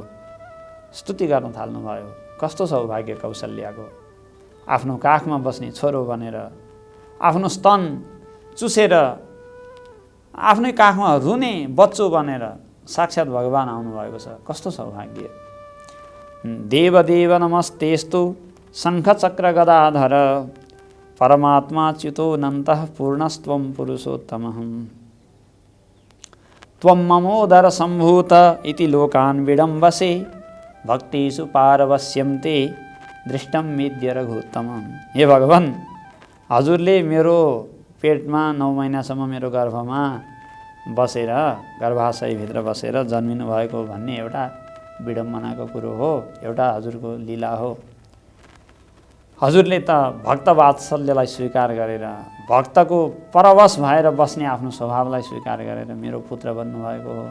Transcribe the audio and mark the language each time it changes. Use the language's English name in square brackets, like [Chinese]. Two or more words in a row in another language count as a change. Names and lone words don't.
[Nepali] स्तुति गर्न थाल्नुभयो। कस्तो सौभाग्य कौशल्याको, आफ्नो काखमा बस्ने छोरो बनेर, आफ्नो स्तन चुसेर, आफ्नै काखमा रुने बच्चो बनेर साक्षात् भगवान आउनुभएको छ। कस्तो सौभाग्य। [Sanskrit] देवदेव नमस्तेस्तु शङ्खचक्र गदाधर, परमात्मा च्युतोऽनन्तः पूर्णस्त्वं पुरुषोत्तमः, त्वं ममोदर सम्भूत इति लोकान् विडम्बसे, भक्तिषु पारवश्यं ते दृष्टं मेद्य रघुत्तमम्। [Nepali] हे भगवान, हजुरले मेरो पेटमा 9 महिनासम्म मेरो गर्भमा बसेर, गर्भाशयभित्र बसेर जन्मिनु भएको भन्ने एउटा विडम्बनाको कुरो हो, एउटा हजुरको लीला हो। हजुरले त भक्त वात्सल्यलाई स्वीकार गरेर, भक्तको परवश भएर बस्ने आफ्नो स्वभावलाई स्वीकार गरेर मेरो पुत्र बन्नुभएको हो।